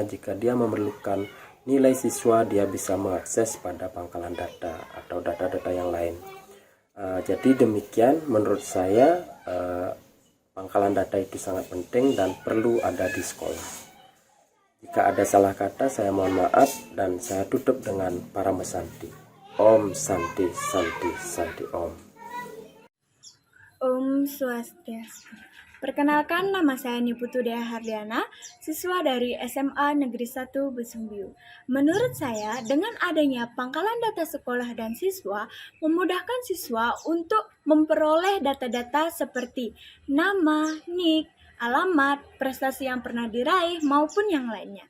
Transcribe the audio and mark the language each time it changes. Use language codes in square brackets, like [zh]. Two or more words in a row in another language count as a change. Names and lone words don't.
[id] Jika dia memerlukan nilai siswa, dia bisa mengakses pada pangkalan data atau data-data yang lain. Jadi demikian menurut saya, pangkalan data itu sangat penting dan perlu ada di sekolah. Jika ada salah kata, saya mohon maaf dan saya tutup dengan Parama Santi. [sa] Om Santi Santi Santi Om. Om Swastiastu. [id] Perkenalkan, nama saya Niputu Dea Hardiana, siswa dari SMA Negeri 1 Busung Biu. Menurut saya, dengan adanya pangkalan data sekolah dan siswa, memudahkan siswa untuk memperoleh data-data seperti nama, NIK, alamat, prestasi yang pernah diraih, maupun yang lainnya.